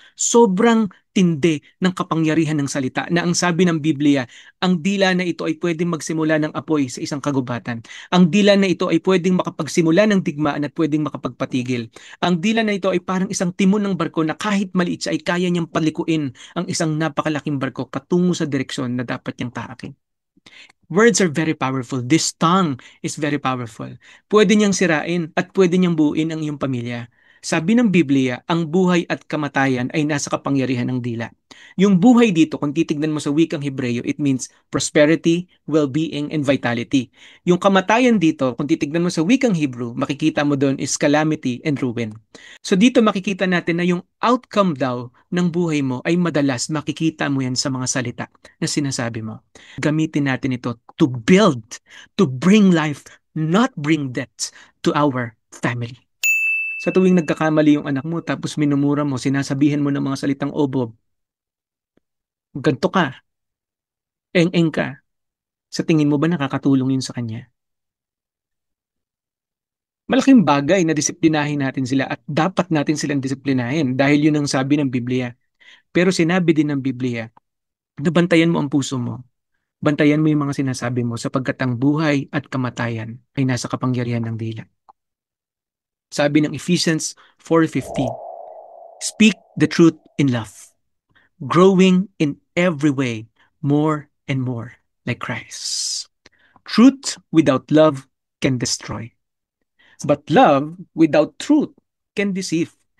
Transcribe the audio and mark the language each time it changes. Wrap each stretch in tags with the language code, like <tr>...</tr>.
<tl>Sobrang tindi ng kapangyarihan ng salita na ang sabi ng Biblia, ang dila na ito ay pwedeng magsimula ng apoy sa isang kagubatan. Ang dila na ito ay pwedeng makapagsimula ng digmaan at pwedeng makapagpatigil. Ang dila na ito ay parang isang timon ng barko na kahit maliit siya ay kaya niyang palikuin ang isang napakalaking barko patungo sa direksyon na dapat niyang taakin.</tl> <en>Words are very powerful. This tongue is very powerful.</en> <tl>Pwede niyang sirain at pwede niyang buuin ang iyong pamilya. Sabi ng Biblia, ang buhay at kamatayan ay nasa kapangyarihan ng dila. Yung buhay dito, kung titignan mo sa wikang Hebreo,</tl> <en>it means prosperity, well-being, and vitality.</en> <tl>Yung kamatayan dito, kung titignan mo sa wikang Hebrew, makikita mo doon is</tl> <en>calamity and ruin.</en> <tl>So dito makikita natin na yung outcome daw ng buhay mo ay madalas makikita mo yan sa mga salita na sinasabi mo. Gamitin natin ito</tl> <en>to build, to bring life, not bring death to our family.</en> <tl>Sa tuwing nagkakamali yung anak mo tapos minumura mo, sinasabihan mo ng mga salitang obob, ganto ka, eng-eng ka, sa tingin mo ba nakakatulong yun sa kanya? Malaking bagay na disiplinahin natin sila at dapat natin silang disiplinahin dahil yun ang sabi ng Biblia. Pero sinabi din ng Biblia na bantayan mo ang puso mo. Bantayan mo yung mga sinasabi mo sapagkat ang buhay at kamatayan ay nasa kapangyarihan ng dila. Sabi ng</tl> <en>Ephesians 4:15, speak the truth in love, growing in every way more and more like Christ. Truth without love can destroy, but love without truth can deceive.</en>